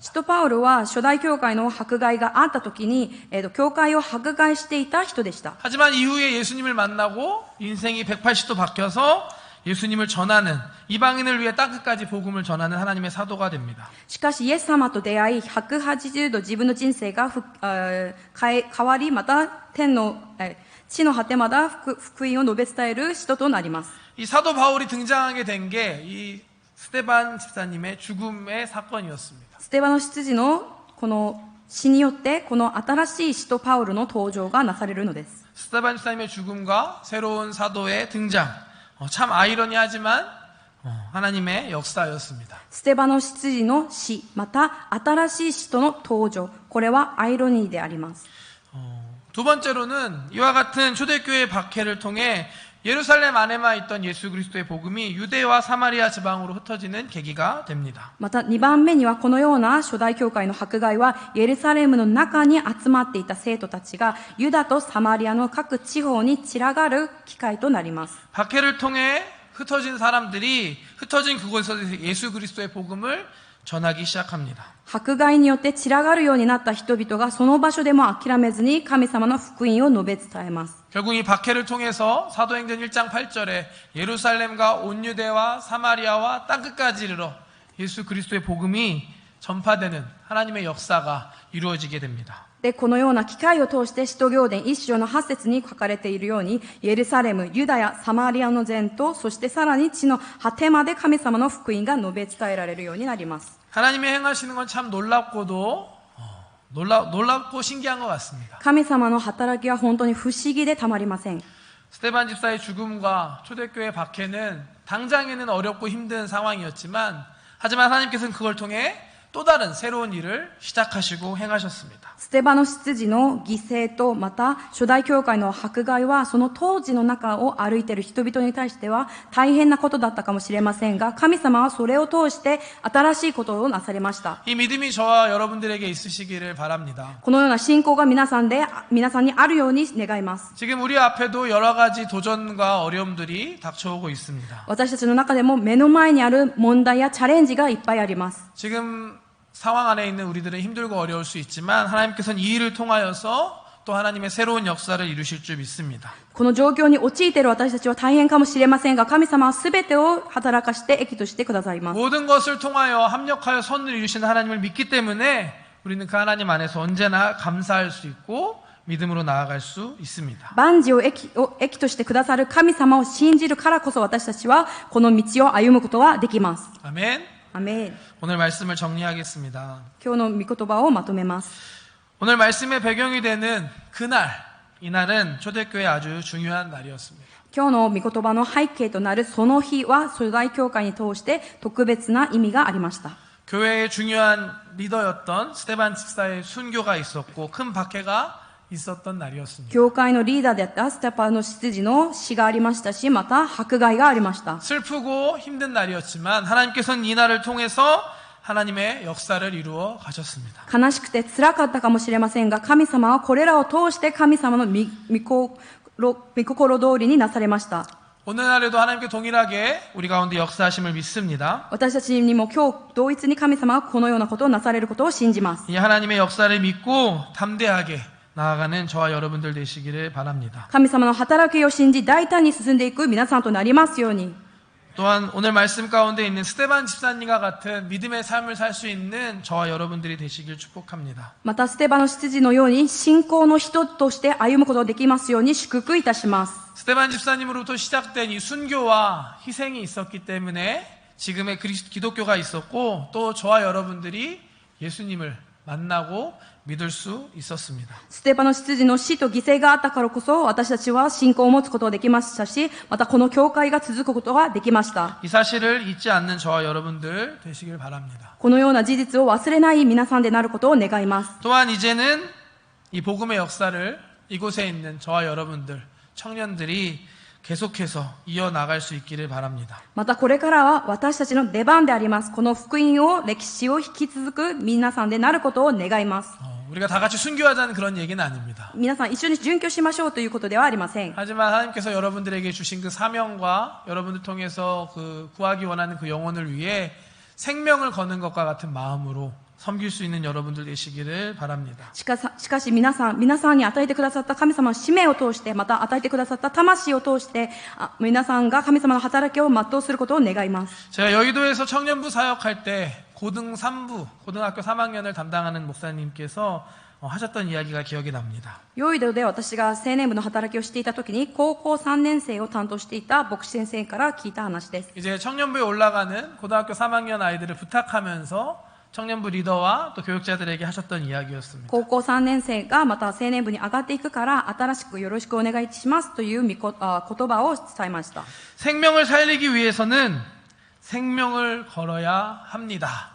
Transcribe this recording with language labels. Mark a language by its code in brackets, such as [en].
[ja] 使徒パウルは初代教会の迫害があった時に、教会を迫害していた人でした。 [ko] 하지만 이후에 예수님을 만나고 인생이 180도 바뀌어서 예수님을 전하는 이방인을 위해 땅끝까지 복음을 전하는 하나님의 사도가 됩니다. [ja] しかしイエス様と出会い180度自分の人生が変わりまた地の果てまた福音を述べ伝える人となります。 [ko] 이 사도 바울이 등장하게 된 게 이 스테반 집사님의 죽음의 사건이었습니다. [ja] ステバノ執事のこの死によってこの新しい使徒パウルの登場がなされるのです。 [ko] 스테반 집사님의 죽음과 새로운 사도의 등장, 참 아이러니하지만 하나님의 역사였습니다. [ja] ステバノ執事の死また新しい使徒の登場、これはアイロニーであります。 [ko] 두 번째로는 이와 같은 초대교회의 박해를 통해 예루살렘 안에만 있던 예수 그리스도의 복음이 유대와 사마리아 지방으로 흩어지는 계기가 됩니다. [ja] また2番目にはこのような初代教会の迫害はエルサレムの中に集まっていた生徒たちがユダとサマリアの各地方に散らがる機会となります。 [ko] 박해를 통해 흩어진 사람들이 흩어진 그곳에서 예수 그리스도의 복음을 전하기 시작합니다. [ja] 迫害によって散らがるようになった人々がその場所でも諦めずに神様の福音を述べ伝えます。 [ko] 결국 이 박해를 통해서 사도행전 1장 8절에 예루살렘과 온 유대와 사마리아와 땅끝까지 이르러 예수 그리스도의 복음이 전파되는 하나님의 역사가 이루어지게 됩니다. [ja] で、このような機会を通して使徒行伝1章の8節に書かれているように、エルサレム、ユダヤ、サマリアの全と、そしてさらに地の果てまで神様の福音が述べ伝えられるようになります。 [ko] 하나님이 행하시는 건 참 놀랍고 신기한 것 같습니다. [ja] 神様の働きは本当に不思議でたまりません。 [ko] 스테반 집사의 죽음과 초대교회 박해는 당장에는 어렵고 힘든 상황이었지만 하지만 하나님께서는 그걸 통해 또 다른 새로운 일을 시작하시고 행하셨습니다. [ja] ステバノ執事の犠牲とまた初代教会の迫害はその当時の中を歩いている人々に対しては大変なことだったかもしれませんが、神様はそれを通して新しいことをなされました。 [ko] 이 믿음이 저와 여러분들에게 있으시기를 바랍니다. [ja] このような信仰が皆さんにあるように願います。 [ko] 지금 우리 앞에도 여러 가지 도전과 어려움들이 닥쳐오고 있습니다. [ja] 私たちの中でも目の前にある問題やチャレンジがいっぱいあります。 [ko] 지금 상황 안에 있는 우리들은 힘들고 어려울 수 있지만 하나님께서는 이 일을 통하여서 또 하나님의 새로운 역사를 이루실 줄 믿습니다. [ja] この状況に陥っている私たちは大変かもしれませんが、神様は全てを働かして益としてくださいます。 [ko] 모든 것을 통하여 합력하여 선을 이루시는 하나님을 믿기 때문에 우리는 그 하나님 안에서 언제나 감사할 수 있고 믿음으로 나아갈 수 있습니다. [ja] 万事を益としてくださる神様を信じるからこそ私たちはこの道を歩むことができます。 [ko] 아멘. [ja] アメン。 [ko] 오늘 말씀을 정리하겠습니다. [ja] 今日の御言葉をまとめます。 [ko] 오늘 말씀의 배경이 되는 그날, 이날은 초대교회 아주 중요한 날이었습니다. [ja] 今日の御言葉の背景となるその日は初代教会に通して特別な意味がありました。 [ko] 교회의 중요한 리더였던 스테반 집사의 순교가 있었고 큰 박해가 있었던 날이었습니다. [ja] 教会のリーダーであったステパノ執事の死がありましたし、また迫害がありました。 [ko] 슬프고 힘든 날이었지만 하나님께서는 이 날을 통해서 하나님의 역사를 이루어 가셨습니다. [ja] 悲しくて辛かったかもしれませんが、神様はこれらを通して神様の御心通りになされました。 [ko] 오늘날에도 하나님께 동일하게 우리 가운데 역사하심을 믿습니다. [ja] 私たちにも今日同一に神様はこのようなことをなされることを信じます。 [ko] 이 하나님의 역사를 믿고 담대하게 나아가는 저와 여러분들 되시기를 바랍니다. [ja] 神様の働きを信じ大胆に進んでいく皆さんとなりますように。 [ko] 또한 오늘 말씀 가운데 있는 스테반 집사님과 같은 믿음의 삶을 살 수 있는 저와 여러분들이 되시길 축복합니다. [ja] またステバノ執事のように信仰の人として歩むことができますように祝福いたします。 [ko] 스테반 집사님으로부터 시작된 이 순교와 희생이 있었기 때문에 지금의 기독교가 있었고 또 저와 여러분들이 예수님을 만나고 믿을 수 있었습니다. [ja] ステパノ執事の死と犠牲があったからこそ私たちは信仰を持つことができましたし、またこの教会が続くことができました。 [ko] 이 사실을 잊지 않는 저와 여러분들 되시길 바랍니다. [ja] このような事実を忘れない皆さんでなることを願います。 [ko] 또한 이제는 이 복음의 역사를 이곳에 있는 저와 여러분들 청년들이 계속해서 이어나갈 수 있기를 바랍니다. [ja] またこれからは私たちの出番であります。この福音を歴史を引き続く皆さんでなることを願います。 [ko] 우리가 다 같이 순교하자는 그런 얘기는 아닙니다. [ja] 皆さん一緒に殉教しましょうということではありません。 [ko] 하지만 하나님께서 여러분들에게 주신 그 사명과 여러분들 통해서 그 구하기 원하는 그 영혼을 위해 생명을 거는 것과 같은 마음으로 섬길 수 있는 여러분들 되시기를 바랍니다. [ja] しかし皆さんに与えてくださった神様の使命を通して、また与えてくださった魂を通して、皆さんが神様の働きを全うすることを願います。 [ko] 제가 여의도에서 청년부 사역할 때 고등학교 3학년을 담당하는 목사님께서 하셨던 이야기가 기억이 납니다. [ja] ヨイドで私が青年部の働きをしていた時に高校3年生を担当していた牧師先生から聞いた話です。 [ko] 이제 청년부에 올라가는 고등학교 3학년 아이들을 부탁하면서 청년부 리더와 또 교육자들에게 하셨던 이야기였습니다. [ja] 高校3年生がまた青年部に上がっていくから新しくよろしくお願いしますという言葉を伝えました。 [ko] 생명을 살리기 위해서는 생명을 걸어야 합니다.